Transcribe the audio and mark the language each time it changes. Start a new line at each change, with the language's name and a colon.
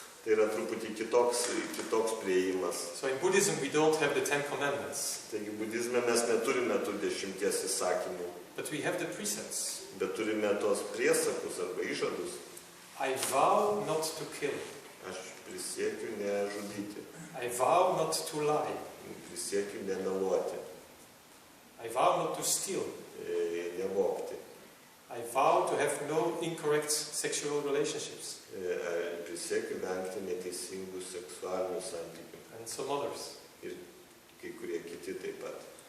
Lithuanian: Tai yra truputį kitoks priėjimas.
English: So in Buddhism we don't have the 10 commandments,
Lithuanian: Taigi budizme mes neturime tų 10 įsakymų,
English: but we have the precepts.
Lithuanian: bet turime tos priesakus arba įžadus.
English: I vow not to kill.
Lithuanian: Aš prisiekiu nežudyti,
English: I vow not to lie.
Lithuanian: prisiekiu nemeluoti,
English: I vow not to steal.
Lithuanian: nevogti,
English: I vow to have no incorrect sexual relationships,
Lithuanian: prisiekiu vengti neteisingų seksualinių santykių
English: and some others.
Lithuanian: ir kai kurie kiti taip pat.